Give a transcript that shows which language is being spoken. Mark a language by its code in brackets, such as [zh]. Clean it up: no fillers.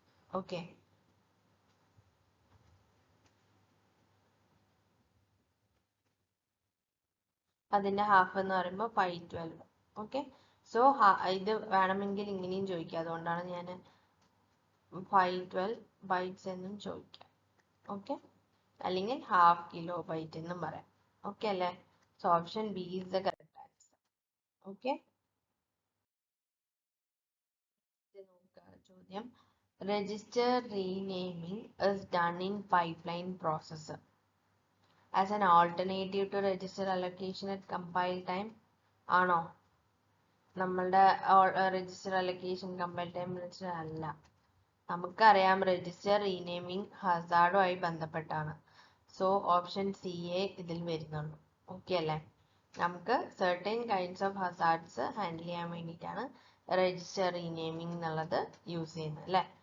[ml] Okay, അതിന്റെ half എന്ന് പറയുമ്പോൾ 512. ഓക്കെ, സോ ഇത് വേണമെങ്കിൽ ഇങ്ങനെയും ചോദിക്കാം. അതുകൊണ്ടാണ് ഞാൻ 512 ബൈറ്റ്സ് എന്നും ചോദിക്കാം. ഓക്കെ, അല്ലെങ്കിൽ 1/2 കിലോബൈറ്റ് എന്നും പറയാം. [en] Okay അല്ലേ? So option B is the correct answer. Okay, [ml] ചോദ്യം, [en] register renaming is done in pipeline processor as an alternative to register allocation at compile time. [ml] ആണോ? നമ്മളുടെ രജിസ്റ്റർ അലൊക്കേഷൻ കമ്പൈൽ ടൈം അല്ല. നമുക്കറിയാം register റീനെയിമിംഗ് ഹസാർഡുമായി ബന്ധപ്പെട്ടാണ്. So option C A ഇതിൽ വരുന്നുള്ളൂ. Okay അല്ലേ? നമുക്ക് certain kinds of hazards handle ചെയ്യാൻ വേണ്ടിയിട്ടാണ് രജിസ്റ്റർ റീനെയിമിംഗ് എന്നുള്ളത് യൂസ് ചെയ്യുന്നത് അല്ലേ?